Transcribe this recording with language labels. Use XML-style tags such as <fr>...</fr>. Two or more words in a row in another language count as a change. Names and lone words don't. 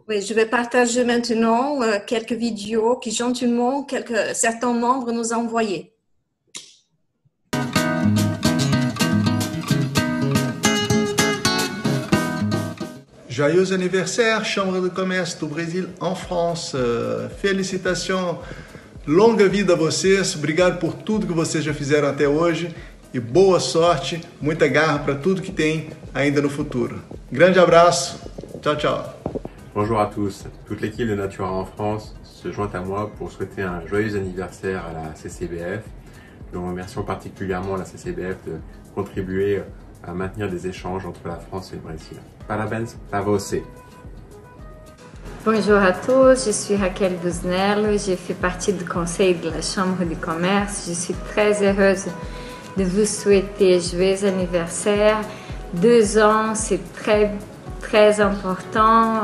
<fr>Oui, je vais partager maintenant quelques vidéos que gentiment certains membres nous ont envoyées. Joyeux anniversaire, Chambre de Comércio do Brasil en France.</fr> <pt>Felicitações, longa vida a vocês. Obrigado por tudo que vocês já fizeram até hoje. E boa sorte, muita garra para tudo que tem ainda no futuro. Grande abraço, tchau, tchau.</pt> <fr>Bonjour à tous. Toute l'équipe de Natura en France se joint à moi pour souhaiter un joyeux anniversaire à la CCBF. Nous remercions particulièrement la CCBF de contribuer à maintenir des échanges entre la France et le Brésil.</fr> <pt>Parabéns para você.</pt> <fr>Bonjour à tous, je suis Raquel Busnello, je fais partie du conseil de la Chambre de commerce. Je suis très heureuse de vous souhaiter joyeux anniversaire. 2 ans, c'est très important.</fr>